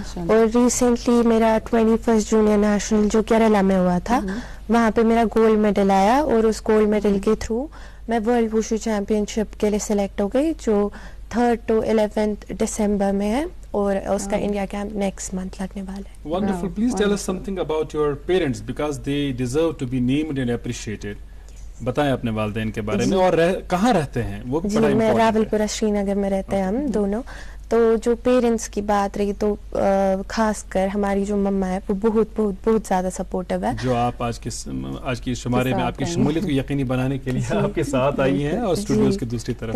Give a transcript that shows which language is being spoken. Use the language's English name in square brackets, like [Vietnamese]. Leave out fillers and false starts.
[Urdu] اور ریسنٹلی میرا 21st junior national جو کیرلا میں ہوا تھا, وہاں پہ میرا گولڈ میڈل آیا, اور اس گولڈ میڈل کے تھرو میں ورلڈ ووشو چیمپئن شپ کے لیے سلیکٹ ہو گئی, جو 3rd to 11th دسمبر میں ہے, اور اس کا انڈیا کیمپ نیکسٹ منتھ لگنے والا ہے. [English] Wonderful. Please tell us something about your parents because they deserve to be named and appreciated. [Urdu] بتائیں اپنے والدین کے بارے میں, اور کہاں رہتے ہیں وہ. جی, میں راول پورہ شری نگر میں رہتے ہیں ہم دونوں. تو جو پیرنٹس کی بات رہی تو خاص کر ہماری جو مما ہے وہ بہت بہت بہت زیادہ سپورٹیو ہے, جو آپ آج کی شمارے میں آپ کی شمولیت کو یقینی بنانے کے لیے آپ کے ساتھ آئی ہیں, اور اسٹوڈیوز کی دوسری طرف.